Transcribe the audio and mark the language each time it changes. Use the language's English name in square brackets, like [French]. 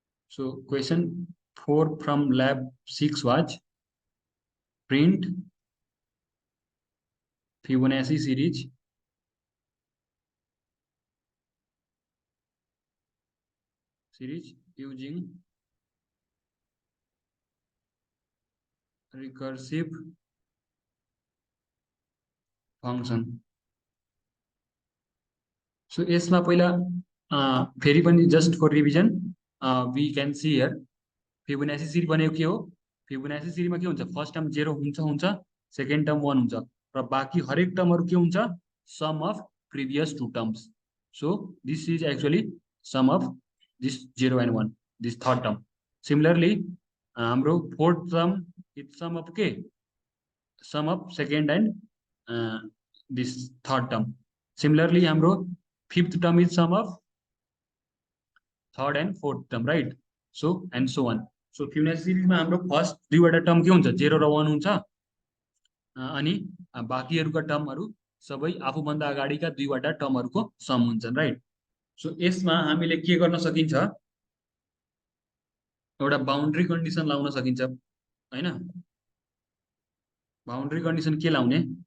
[English] So, question 4 from lab 6 was print Fibonacci series using recursive function. So [Nepali] यसमा पहिला फेरि पनि [English] just for revision we can see here Fibonacci series [Nepali] भनेको के हो? Fibonacci series मा के हुन्छ? [English] first term [Nepali] 0 हुन्छ, [English] second term [Nepali] 1 हुन्छ र बाकी हरेक टर्महरु के हुन्छ? Some of [English] previous two terms. So this is actually sum of this 0 and 1, this third term. Similarly हाम्रो fourth term is sum of के? Sum of second and this third term. Similarly हाम्रो fifth term is sum of third and fourth term, right? So and so on. [Nepali] So Fibonacci series मा हाम्रो first दुईवटा term के हुन्छ? 0 र 1 हुन्छ अनि बाकीहरुका टर्महरु सबै आफूभन्दा अगाडिका दुईवटा टर्महरुको सम हुन्छन्, राइट? सो यसमा हामीले के गर्न सकिन्छ? एउटा बाउन्ड्री कन्डिसन लाउन सकिन्छ, हैन? बाउन्ड्री कन्डिसन के लाउने?